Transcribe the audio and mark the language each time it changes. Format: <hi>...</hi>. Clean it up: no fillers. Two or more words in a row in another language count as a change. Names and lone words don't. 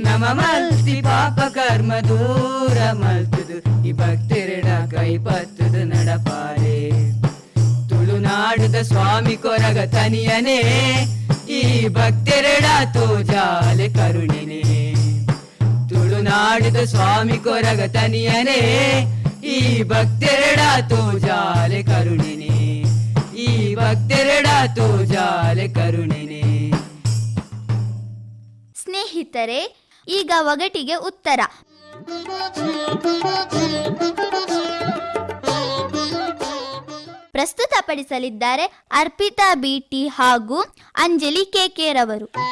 <tcy>ನಮ ಮಲ್ತಿ ಪಾಪ ಕರ್ಮ ದೂರ ಮಲ್ತದು ಈ ಭಕ್ತಿರಡ ಕೈ ಪತ್ತದು ನಡಪಾರೆ ತುಳುನಾಡುದ ಸ್ವಾಮಿ ಕೊರಗ ತನಿಯನೇ ಈ ಭಕ್ತಿರಡ ತೋಜಾಲೆ ಕರುಣೆನೆ ತುಳುನಾಡುದ ಸ್ವಾಮಿ ಕೊರಗ ತನಿಯನೇ ಈ ಭಕ್ತಿರಡ ತೋಜಾಲೆ ಕರುಣೆನೆ ಈ ಭಕ್ತಿರಡ ತೋಜಾಲೆ ಕರುಣೆನೆ.</tcy> <kn>ಸ್ನೇಹಿತರೆ, ಈಗ ಒಗಟಿಗೆ ಉತ್ತರ. ಪ್ರಸ್ತುತಪಡಿಸಲಿದ್ದಾರೆ ಅರ್ಪಿತಾ ಬಿಟಿ ಹಾಗೂ ಅಂಜಲಿ ಕೆಕೆರವರು.</kn>